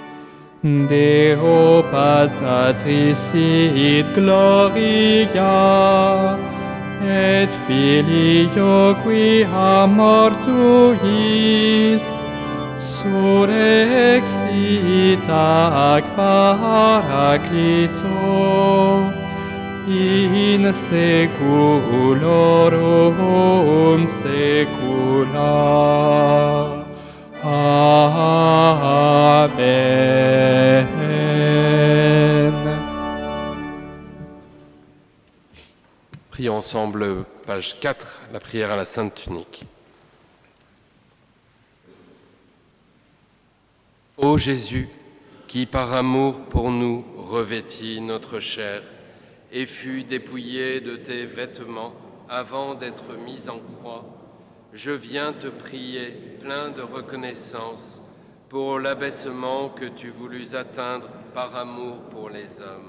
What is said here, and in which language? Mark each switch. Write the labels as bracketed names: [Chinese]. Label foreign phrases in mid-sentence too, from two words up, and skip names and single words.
[Latin] Deo Patris sit gloria, et Filio qui amor tuis, surexit ac Paraclito, in seculorum saecula. Amen. [French] Prions ensemble, page 4, la prière à la Sainte Tunique. Ô Jésus, qui par amour pour nous revêtis notre chair et fut dépouillé de tes vêtements avant d'être mis en croix, je viens te prier, plein de reconnaissance, pour l'abaissement que tu voulus atteindre par amour pour les hommes.